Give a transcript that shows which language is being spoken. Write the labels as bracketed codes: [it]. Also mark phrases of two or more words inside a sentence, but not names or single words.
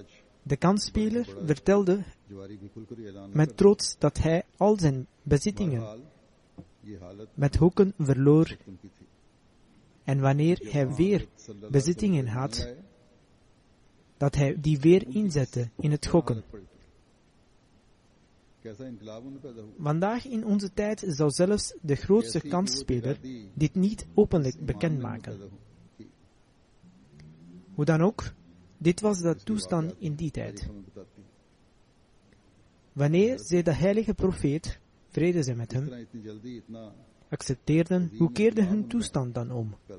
[nl] De kansspeler vertelde [ur] جواری بھی کھل کر ہی اعلان نہ [nl] met [ur] करता। [nl] trots dat hij al zijn bezittingen [ur] بہرحال یہ حالت [nl] met hoeken verloor [ur] ان کی تھی [nl] en wanneer [ur] जब [nl] hij [ur] वहाँ [nl] weer [ur] حضرت صلی اللہ [nl] bezittingen [ar] अलैहि [nl] had, [ur] وسلم آئے, [nl] dat hij die weer inzette in het gokken. [ur] حالت پڑی تھی. کیسا انقلاب ان میں پیدا ہوا [nl] Vandaag in onze tijd zou zelfs de grootste kansspeler dit niet openlijk bekendmaken. Hoe dan ook, dit was de toestand in die tijd. Wanneer zij de heilige profeet, vrede zij met hem, accepteerden, hoe keerde hun toestand dan om?